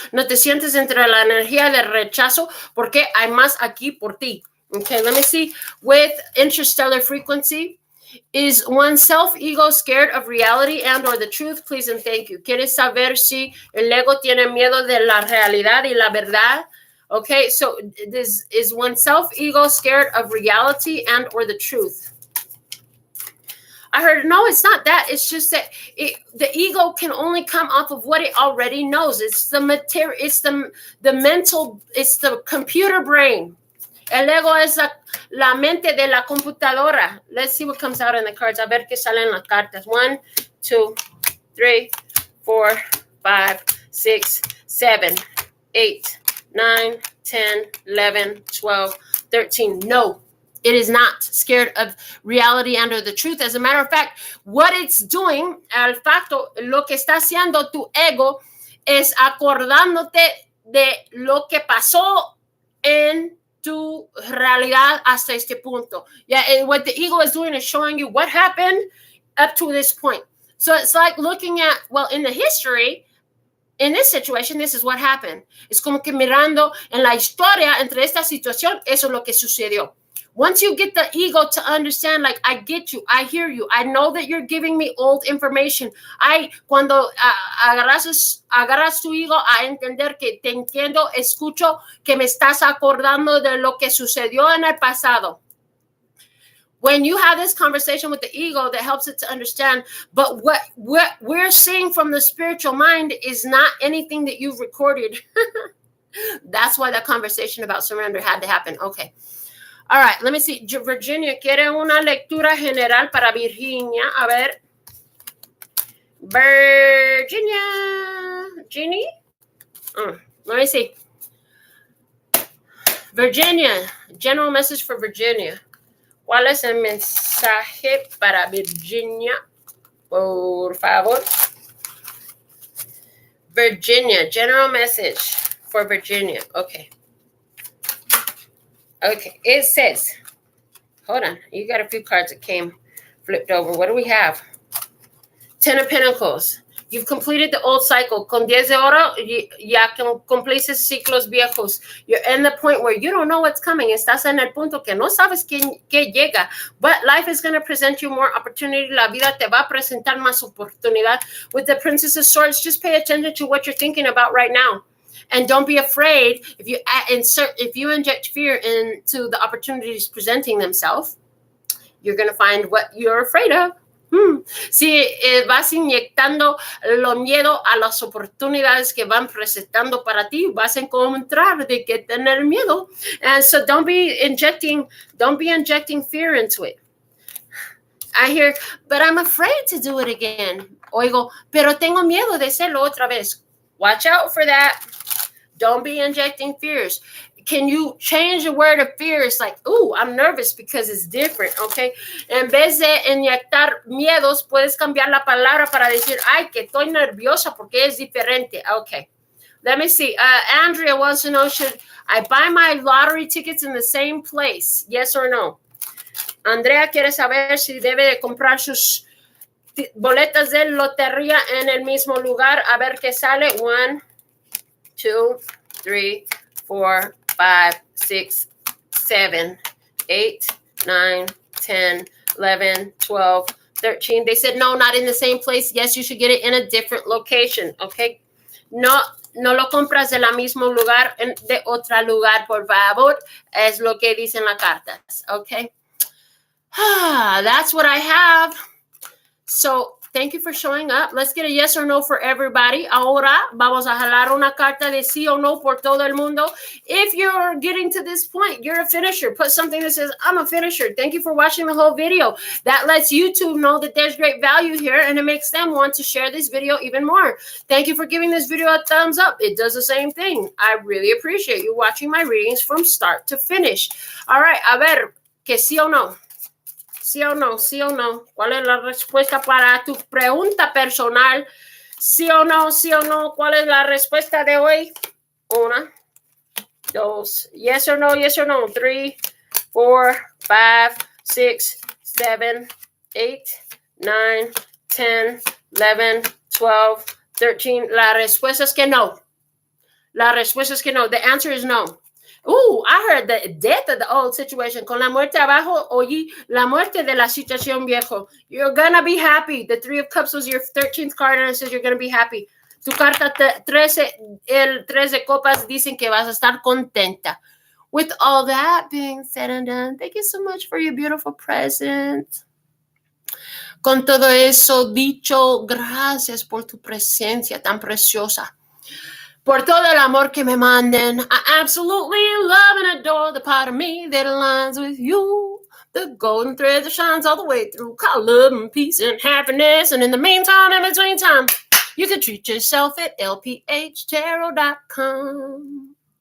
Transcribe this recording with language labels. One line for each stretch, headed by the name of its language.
Spanish: No te sientes entre la energía de rechazo porque hay más aquí por ti.
English: Okay, let me see. With interstellar frequency, is one's self-ego scared of reality and or the truth? Please and thank you.
Spanish: ¿Quieres saber si el ego tiene miedo de la realidad y la verdad?
English: Okay, so is one's self-ego scared of reality and or the truth? I heard, no, it's not that. It's just that the ego can only come off of what it already knows. It's the material, it's the mental, it's the computer brain.
Spanish: El ego es la mente de la computadora.
English: Let's see what comes out in the cards.
Spanish: A ver qué sale en las cartas.
English: 1, 2, 3, 4, 5, 6, 7, 8, 9, 10, 11, 12, 13. No, it is not scared of reality and or the truth. As a matter of fact, what it's doing,
Spanish: al facto, lo que está haciendo tu ego es acordándote de lo que pasó en tu realidad hasta este punto.
English: Yeah, and what the ego is doing is showing you what happened up to this point. So it's like looking at, well, in the history, in this situation, this is what happened.
Spanish: Es como que mirando en la historia entre esta situación, eso es lo que sucedió.
English: Once you get the ego to understand, like, I get you, I hear you, I know that you're giving me old information.
Spanish: Cuando agarras tu ego a entender que te entiendo, escucho que me estás acordando de lo que sucedió en el pasado.
English: When you have this conversation with the ego, that helps it to understand. But what we're seeing from the spiritual mind is not anything that you've recorded. That's why that conversation about surrender had to happen. Okay. All right, let me see.
Spanish: Virginia, ¿quiere una lectura general para Virginia? A ver.
English: Virginia. Jeannie? Let me see. Virginia. General message for Virginia.
Spanish: ¿Cuál es el mensaje para Virginia? Por favor.
English: Virginia. General message for Virginia. Okay. Okay, it says, hold on, you got a few cards that came flipped over. What do we have? 10 of Pentacles. You've completed the old cycle.
Spanish: Con 10 de oro, ya cumpliste ciclos viejos.
English: You're in the point where you don't know what's coming.
Spanish: Estás en el punto que no sabes qué llega.
English: But life is going to present you more opportunity.
Spanish: La vida te va a presentar más oportunidad.
English: With the Princess of Swords, just pay attention to what you're thinking about right now. And don't be afraid if you inject fear into the opportunities presenting themselves, you're going to find what you're afraid of.
Spanish: Si vas inyectando lo miedo a las oportunidades que van presentando para ti, vas a encontrar de qué tener miedo.
English: And so don't be injecting fear into it. I hear, but I'm afraid to do it again.
Spanish: Oigo, pero tengo miedo de hacerlo otra vez.
English: Watch out for that. Don't be injecting fears. Can you change the word of fear? It's like, ooh, I'm nervous because it's different, okay?
Spanish: En vez de inyectar miedos, puedes cambiar la palabra para decir, ay, que estoy nerviosa porque es diferente. Okay.
English: Let me see. Andrea wants to know, should I buy my lottery tickets in the same place? Yes or no?
Spanish: Andrea quiere saber si debe de comprar sus boletas de lotería en el mismo lugar. A ver qué sale. 1, 2, 3, 4, 5, 6, 7, 8, 9, 10, 11, 12, 13.
English: They said no, not in the same place. Yes, you should get it in a different location. Okay.
Spanish: No lo compras de la mismo lugar, de otro lugar, por favor. Es lo que dicen las cartas.
English: Okay. That's what I have. So thank you for showing up. Let's get a yes or no for everybody.
Spanish: Ahora vamos a jalar una carta de sí o no por todo el mundo.
English: If you're getting to this point, you're a finisher. Put something that says, I'm a finisher. Thank you for watching the whole video. That lets YouTube know that there's great value here, and it makes them want to share this video even more. Thank you for giving this video a thumbs up. It does the same thing. I really appreciate you watching my readings from start to finish. All right,
Spanish: a ver, que sí o no. ¿Sí o no? ¿Sí o no? ¿Cuál es la respuesta para tu pregunta personal? ¿Sí o no? ¿Sí o no? ¿Cuál es la respuesta de hoy?
English: 1, 2. Yes or no? Yes or no? 3, 4, 5, 6, 7, 8, 9, 10, 11, 12, 13.
Spanish: La respuesta es que no. La respuesta es que no.
English: The answer is no. Ooh, I heard the death of the old situation.
Spanish: Con la muerte abajo, oí la muerte de la situación viejo.
English: You're gonna be happy. The 3 of Cups was your 13th card, and it says you're gonna be happy.
Spanish: Tu carta 13, el 3 de copas dicen que vas a estar contenta.
English: With all that being said and done, thank you so much for your beautiful present.
Spanish: Con todo eso dicho, gracias por tu presencia tan preciosa. Por todo el amor que me manden.
English: I absolutely love and adore the part of me that aligns with you. The golden thread that shines all the way through. Call love and peace and happiness. And in the meantime, in between time, you can treat yourself at LPHtarot.com.